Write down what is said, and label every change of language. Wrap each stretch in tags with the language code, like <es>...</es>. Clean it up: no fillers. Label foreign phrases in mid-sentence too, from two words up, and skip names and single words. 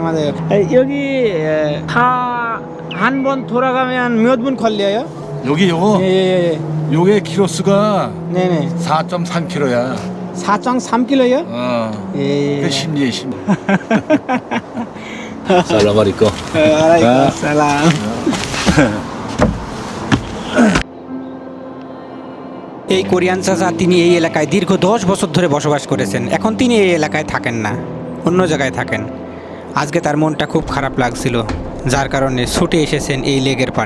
<ko>여기 다 한 번 돌아가면 몇 분 걸려요? 여기 요거 예. 요게 키로수가 네네. 4.3kg야. 4.3kg요? 어. 예. 그 심리에 심. 살라마리꺼. 알아요. 살람.</ko> <bn>এই কোরিয়ান চাচা, তিনি এই এলাকায় দীর্ঘ 10 বছর ধরে বসবাস করেছেন। এখন তিনি এই এলাকায় থাকেন না, অন্য জায়গায় থাকেন। আজকে তার মনটা খুব খারাপ লাগছিল, যার কারণে ছুটে এসেছেন এই লেকের পাড়ে।</bn>